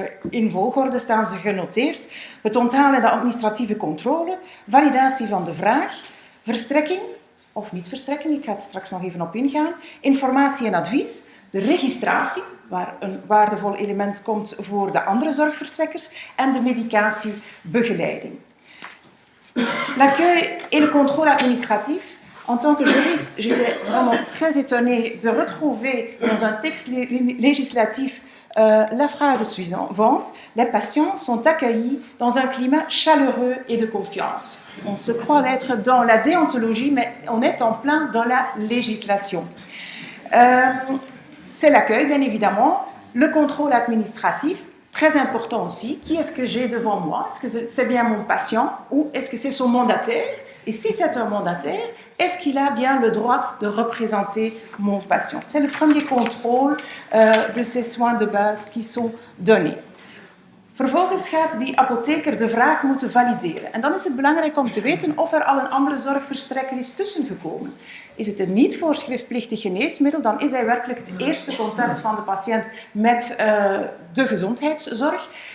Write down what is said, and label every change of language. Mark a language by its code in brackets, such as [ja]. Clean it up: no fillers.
[nl] In volgorde staan ze genoteerd. Het onthalen en de administratieve controle, validatie van de vraag, verstrekking of niet verstrekking, ik ga er straks nog even op ingaan, informatie en advies, de registratie, waar een waardevol element komt voor de andere zorgverstrekkers, en de medicatiebegeleiding. [fr] L'accueil et le contrôle administratif. En tant que juriste, j'étais vraiment très étonnée de retrouver dans un texte législatif la phrase suivante: les patients sont accueillis dans un climat chaleureux et de confiance. On se croit être dans la déontologie, mais on est en plein dans la législation. C'est l'accueil, bien évidemment, le contrôle administratif, Très important aussi, qui est-ce que j'ai devant moi? Est-ce que c'est bien mon patient ou est-ce que c'est son mandataire? Et si c'est un mandataire, est-ce qu'il a bien le droit de représenter mon patient? C'est le premier contrôle de ces soins de base qui sont donnés. [nl] Vervolgens gaat die apotheker de vraag moeten valideren. En dan is het belangrijk om te weten of er al een andere zorgverstrekker is tussengekomen. Is het een niet voorschriftplichtig geneesmiddel, dan is hij werkelijk het eerste contact van de patiënt met de gezondheidszorg.